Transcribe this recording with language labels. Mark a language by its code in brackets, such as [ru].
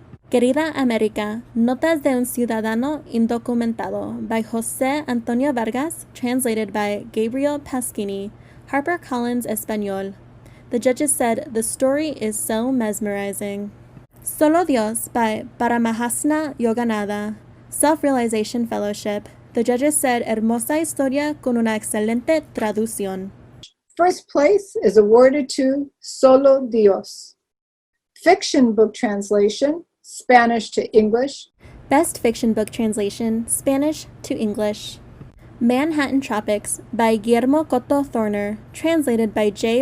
[en] Querida América, Notas de un Ciudadano Indocumentado by José Antonio Vargas, translated by Gabriel Pasquini, HarperCollins Español. The judges said the story is so mesmerizing. Solo Dios by Paramahasana Yogananda, Self-Realization Fellowship. The judges said [es] hermosa historia con una excelente traducción. [en] First place is awarded to Solo Dios. Fiction book translation, Spanish to English. Best Fiction Book Translation, Spanish to English. Manhattan Tropics by Guillermo Cotto Thorner, translated by J.